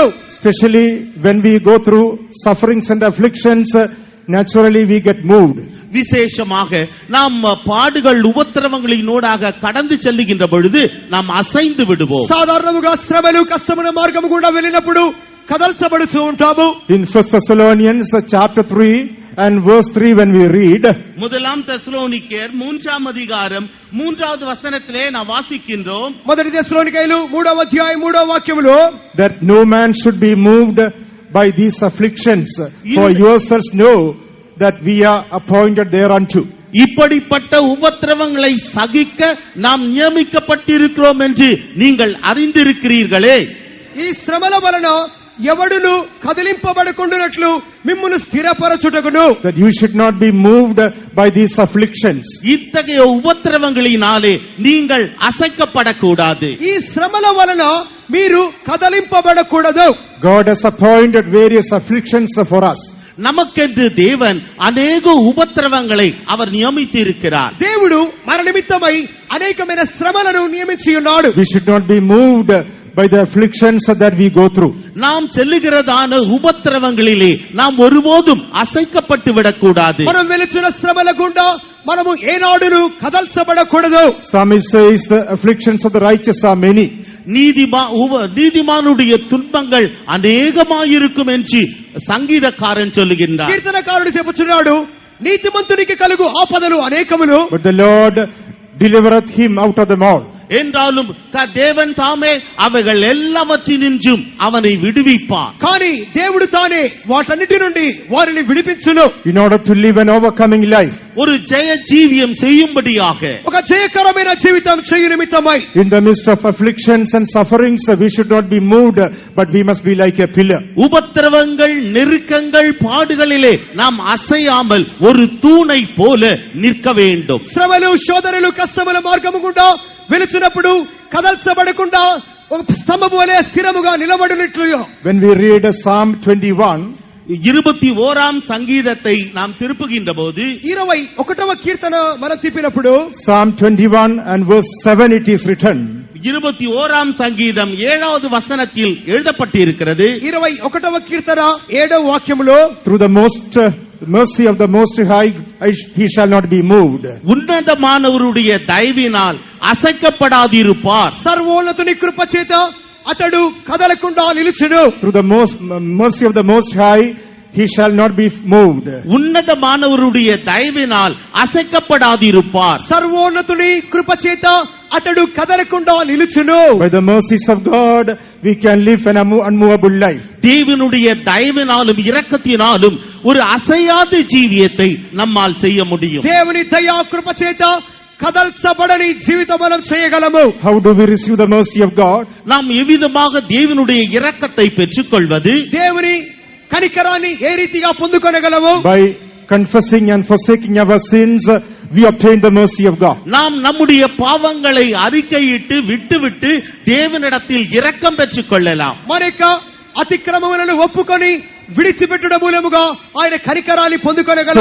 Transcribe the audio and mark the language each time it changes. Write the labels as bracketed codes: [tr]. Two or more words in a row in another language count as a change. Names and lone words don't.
[en] Especially when we go through sufferings and afflictions, naturally we get moved. [ta] விசேஷமாக நாம் பாடுகள் உபத்திரவங்களினூடாக கடந்து செல்லுகின்ற பொழுது நாம் அசைந்து விடுவோம். [te] సాధారణముగా శ్రమలు కష్టమైన మార్గము గుండా వెళ్ళినప్పుడు కదల్చబడుతూ ఉంటాము. [en] In 1 Thessalonians chapter 3 and verse 3 when we read, [ta] முதலாம் தெசலோனிக்கேயர் 3ஆம் அதிகாரம் 3வது வசனத்திலே நாம் வாசிக்கின்றோம். [te] మొదటి తెస్సలోనికైలు 3వ అధ్యాయం 3వ వాక్యములో [en] that no man should be moved by these afflictions, for yourselves know that we are appointed thereunto. [ta] இப்படிப்பட்ட உபத்திரவங்களை சகிக்க நாம் நியமிக்கப்பட்டிருக்கிறோம் என்று நீங்கள் அறிந்திருக்கிறீர்களே. [te] ఈ శ్రమల వలన ఎవడును కదిలింపబడకుండునట్లు మిమ్మును స్థిరపరచుటకును. [en] That you should not be moved by these afflictions. [ta] இத்தகைய உபத்திரவங்களினாலே நீங்கள் அசைக்கப்படக்கூடாது. [te] ఈ శ్రమల వలన మీరు కదలింపబడకూడదు. [en] God has appointed various afflictions for us. [ta] நமக்கென்று தேவன் அநேக உபத்திரவங்களை அவர் நியமித்து இருக்கிறார். [te] దేవుడు మన నిమిత్తమై అనేకమైన శ్రమలను నియమించి ఉన్నాడు. [en] We should not be moved by the afflictions that we go through. [ta] நாம் செல்லுகிறதான உபத்திரவங்களிலே நாம் ஒருபோதும் அசைக்கப்பட்டு விடக்கூடாது. [te] మనం వెలుచున్న శ్రమల గుండా మనము ఏనాడును కదల్చబడకూడదు. [en] Psalmist says the afflictions of the righteous are many. [ta] நீதிமானுடைய துன்பங்கள் அநேகமாயிருக்கும் என்று சங்கீதக்காரன் சொல்லுகின்றார். [te] కీర్తనకారుడు చెప్పుచున్నాడు, నీతిమంతునికి కలుగు ఆపదలు అనేకములు, [en] But the Lord delivereth him out of them all. [ta] என்றாலும் தேவன் தாமே அவைகள் எல்லாவற்றினின்றும் அவனை விடுவிப்பார். [te] కానీ దేవుడు తానే వాటన్నిటి నుండి వారిని విడిపించును. [en] In order to live an overcoming life, [ta] ஒரு ஜெய ஜீவியம் செய்யும்படியாக, [te] ఒక జయకరమైన జీవితం చేయు నిమిత్తమై, [en] in the midst of afflictions and sufferings, we should not be moved, but we must be like a pillar. [ta] உபத்திரவங்கள் நெருக்கங்கள் பாடுகளிலே நாம் அசையாமல் ஒரு தூணை போல நிற்க வேண்டும். [te] శ్రమలు శోధనలు కష్టముల మార్గము గుండా వెలుచున్నప్పుడు కదల్చబడకుండా ఒక స్తంభము వలె స్థిరముగా నిలబడినట్లు. [en] When we read Psalm 21, [ta] 21ஆம் சங்கீதத்தை நாம் திருப்புகின்ற போது, [te] 21వ కీర్తన మనం తిప్పినప్పుడు [en] Psalm 21 and verse 7 it is written, [ta] 21ஆம் சங்கீதம் 7வது வசனத்தில் எழுதப்பட்டிருக்கிறது. [te] 21వ కీర్తన 7వ వాక్యములో, [en] through the mercy of the Most High he shall not be moved. [ta] உன்னதமானவருடைய தயவினால் அசைக்கப்படாதிருப்பார். [te] సర్వోన్నతుని కృప చేత అతడు కదలకుండా నిలుచును. [en] Through the mercy of the Most High he shall not be moved. [ta] உன்னதமானவருடைய தயவினால் அசைக்கப்படாதிருப்பார். [te] సర్వోన్నతుని కృప చేత అతడు కదలకుండా నిలుచును. [en] By the mercies of God we can live an unmovable life. [ta] தேவனுடைய தயவினாலும் இரக்கத்தினாலும் ஒரு அசையாத ஜீவியத்தை நம்மால் செய்ய முடியும். [te] దేవుని దయా కృప చేత కదల్చబడని జీవితం మనం చేయగలము. [en] How do we receive the mercy of God? [ta] நாம் எவ்விதமாக தேவனுடைய இரக்கத்தை பெற்றுக்கொள்வது? [te] దేవుని కనికరాన్ని ఏ రీతిగా పొందుకొనగలము? [en] By confessing and forsaking our sins, we obtain the mercy of God. [ta] நாம் நம்முடைய பாவங்களை அறிக்கையிட்டு விட்டுவிட்டு தேவனிடத்தில் இரக்கம் பெற்றுக் கொள்ளலாம். [te] మన యొక్క అతిక్రమములను ఒప్పుకొని విడిచిపెట్టడం మూలముగా ఆయన కనికరాన్ని పొందుకొనగలం.